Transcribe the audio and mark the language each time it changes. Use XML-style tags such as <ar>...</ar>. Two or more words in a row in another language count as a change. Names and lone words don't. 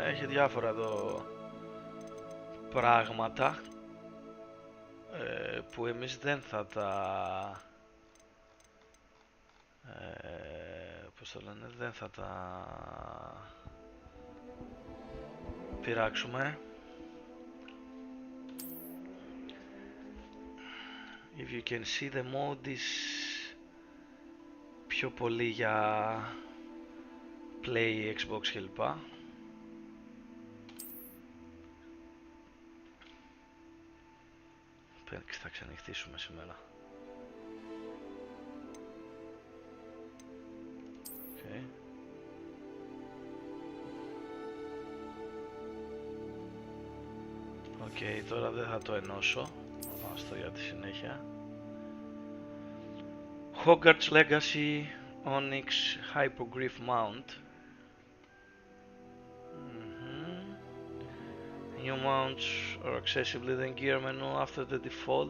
<el>Έχει διάφορα εδώ πράγματα που εμείς δεν θα τα... πώς το λένε, δεν θα τα πειράξουμε.</el> <en>If you can see the mode is</en> <el>πιο πολύ για</el> <en>Play, Xbox κλπ.</en> <el>Θα ξανοιχτήσουμε σήμερα. Okay. Okay, τώρα δεν θα το ενώσω. Άστο για τη συνέχεια.</el> <en>Hogwarts Legacy Onyx Hypogryph Mount. New mounts are accessible in the gear menu after the default.</en>